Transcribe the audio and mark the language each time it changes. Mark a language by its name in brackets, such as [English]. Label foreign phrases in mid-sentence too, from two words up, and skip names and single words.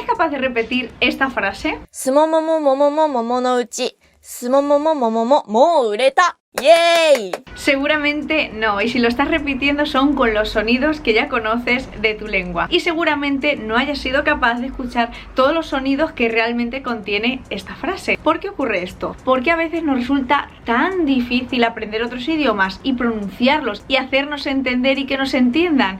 [Spanish] capaz de repetir esta frase? [Japanese] すもももももももものうち、すもももももももう売れた。¡Yay! [Spanish] Seguramente no, y si lo estás repitiendo son con los sonidos que ya conoces de tu lengua. Y seguramente no hayas sido capaz de escuchar todos los sonidos que realmente contiene esta frase. ¿Por qué ocurre esto? Porque a veces nos resulta tan difícil aprender otros idiomas y pronunciarlos y hacernos entender y que nos entiendan.